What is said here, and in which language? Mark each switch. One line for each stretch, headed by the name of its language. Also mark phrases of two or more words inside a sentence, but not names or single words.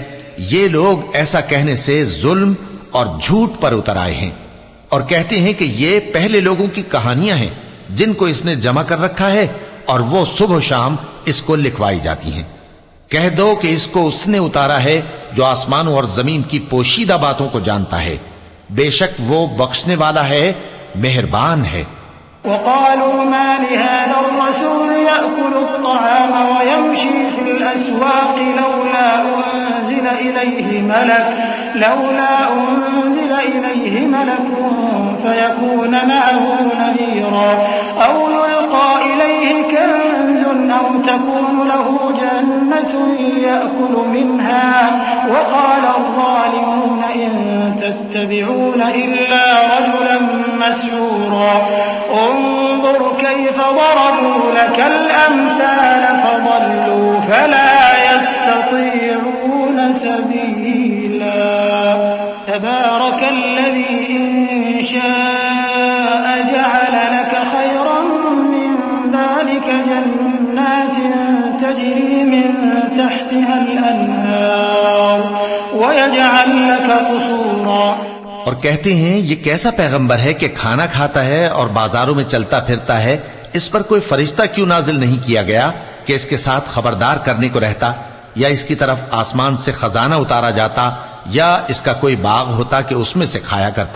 Hindi: ये लोग ऐसा कहने से जुल्म और झूठ पर उतर आए हैं और कहते हैं कि ये पहले लोगों की कहानियां हैं जिनको इसने जमा कर रखा है और वो सुबह शाम इसको लिखवाई जाती हैं। कह दो कि इसको उसने उतारा है जो आसमानों और जमीन की पोशीदा बातों को जानता है। बेशक वो बख्शने वाला है, मेहरबान है।
Arabic: وقالوا ما لهذا الرسول يأكل الطعام ويمشي في الأسواق لولا أنزل إليه ملك فيكون معه نذيرا أو يلقى إليه كنز أو تكون له جنة يأكل منها وقال الظالمون إن تتبعون إلا رجلا مسحورا انظر كيف ضربوا لك الأمثال فضلوا فلا يستطيعون سبيلا تبارك الذي إن شاء جعل لك خيرا من ذلك جنات تجري من تحتها الأنهار ويجعل لك قصورا।
Hindi: और कहते हैं ये कैसा पैगंबर है कि खाना खाता है और बाजारों में चलता फिरता है, इस पर कोई फरिश्ता क्यों नाजिल नहीं किया गया कि इसके साथ खबरदार करने को रहता या इसकी तरफ आसमान से खजाना उतारा जाता या इसका कोई बाग होता कि उसमें से खाया करता।